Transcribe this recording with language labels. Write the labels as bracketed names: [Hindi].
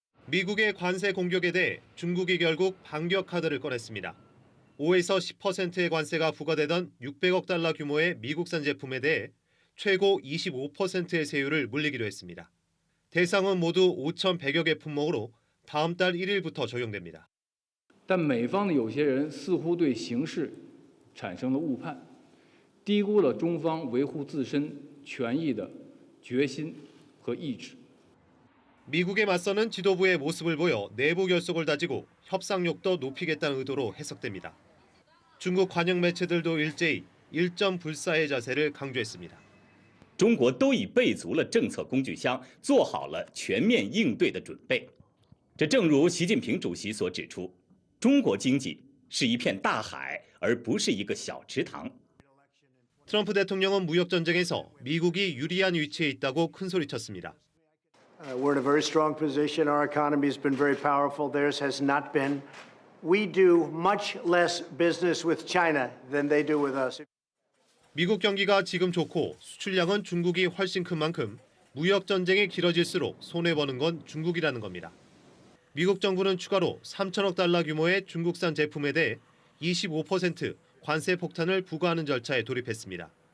[Korean] 미국의 관세 공격에 대해 중국이 결국 반격 카드를 꺼냈습니다. 5에서 10%의 관세가 부과되던 600억 달러 규모의 미국산 제품에 대해 최고 25%의 세율을 물리기로 했습니다. 대상은 모두 5,100여 개 품목으로 다음 달 1일부터 적용됩니다. [Chinese] 但美方的有些人似乎对形势产生了误判，低估了中方维护自身权益的决心和意志。 [Korean] 미국에 맞서는 지도부의 모습을 보여 내부 결속을 다지고 협상력도 높이겠다는 의도로 해석됩니다. 중국 관영 매체들도 일제히 일점 불사의 자세를 강조했습니다. [Chinese] 中国都已备足了政策工具箱，做好了全面应对的准备。这正如习近平主席所指出，中国经济是一片大海，而不是一个小池塘。 [Korean] 트럼프 대통령은 무역 전쟁에서 미국이 유리한 위치에 있다고 큰소리쳤습니다. [English] We're in a very strong position. Our economy has been very powerful. Theirs has not been. We do much less business with China than they do with us. [Korean] 미국 경기가 지금 좋고 수출량은 중국이 훨씬 큰 만큼 무역 전쟁이 길어질수록 손해보는 건 중국이라는 겁니다. 미국 정부는 추가로 3천억 달러 규모의 중국산 제품에 대해 25% 관세 폭탄을 부과하는 절차에 돌입했습니다.